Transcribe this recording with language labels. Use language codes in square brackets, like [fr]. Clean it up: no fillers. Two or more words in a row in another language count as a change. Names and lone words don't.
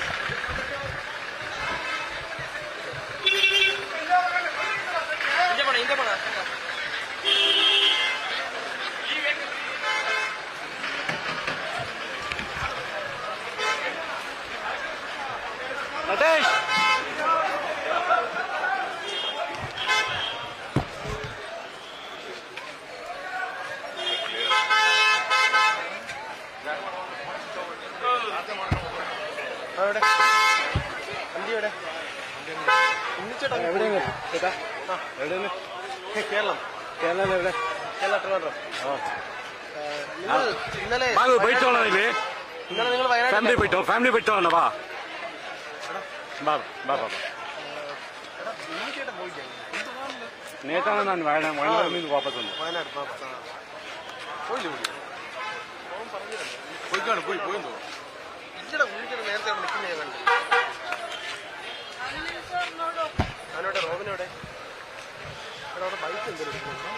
[kn] ಹಿಂದೆ ಬಾಣ ನಟೇಶ್ [ml] എവിടെ വണ്ടി എവിടെ ഉണ്ണിച്ചേട്ടാ എവിടെയാണ് ചേട്ടാ എവിടെയാണ് കേരളം കേരളം എവിടെ കേരള ട്രിവാൻഡ്രം നിങ്ങൾ ഇന്നലെ ബാബു പോയിട്ടോളാം ഇല്ലേ ഇന്നലെ നിങ്ങൾ വയനാട് [kn] ಫ್ಯಾಮಿಲಿ ಬಿಟ್ಟು ಬಾ ಬಾ ಬಾ ಬಾ [ml] ഉണ്ണിച്ചേട്ടൻ പോയില്ലേ നേത്താണ് ഞാൻ വയനാട് നിന്ന് വാപ്പസ് വന്നു വയനാട് പോയില്ലേ കൂടി പോയിക്കാണ് പോയെന്തോ ഇല്ലടാ ഉണ്ണിച്ചേട്ടൻ നേരത്തെ അവിടെ നിൽക്കുന്ന ഞാൻ കണ്ടു ഞാനോടെ റോബിനോടെ എടാ അവിടെ ബൈക്ക് എന്തെങ്കിലും